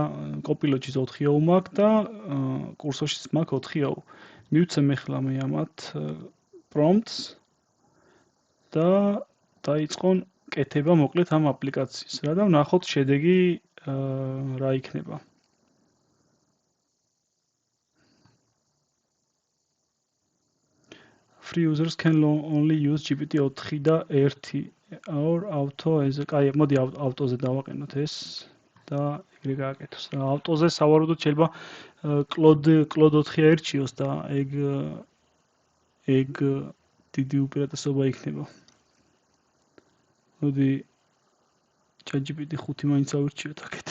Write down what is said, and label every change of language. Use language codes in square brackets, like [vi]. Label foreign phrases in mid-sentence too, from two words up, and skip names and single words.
[ka] Copilot-ში 4O მაქვს და Cursor-შიც მაქვს 4O. მივცემ ახლა მე ამათ prompts და დაიწყონ კეთება მოკლედ ამ აპლიკაციის რა და ვნახოთ შედეგი რა იქნება. [en] Free users can only use GPT-4 [ka] და [en] 1 or auto as [ka] კაი, მოდი ავტოზე დავაყენოთ ეს და ეგრე გააკეთოს. ავტოზე სავარაუდოდ შეიძლება Claude 4 ერჩიოს და ეგ დიდი უპირატესობა იქნება. მოდი ChatGPT-5 მაინც ავირჩიოთ აქეთ.